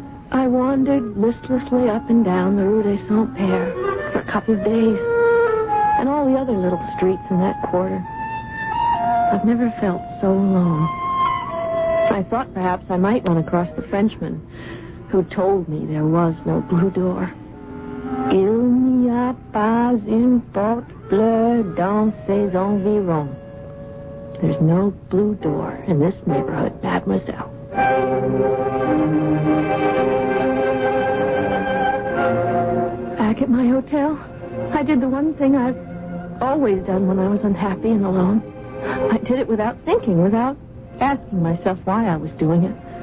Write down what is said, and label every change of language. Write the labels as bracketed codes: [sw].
[en] I wandered listlessly up and down the Rue des Saint-Pères for a couple of days, and all the other little streets in that quarter. I've never felt so alone. I thought perhaps I might run across the Frenchman who told me there was no blue door. [fr] Il n'y a pas une porte bleue dans ces environs. [en] There's no blue door in this neighborhood, mademoiselle. Back at my hotel, I did the one thing I've always done when I was unhappy and alone. I did it without thinking, without asking myself why I was doing it.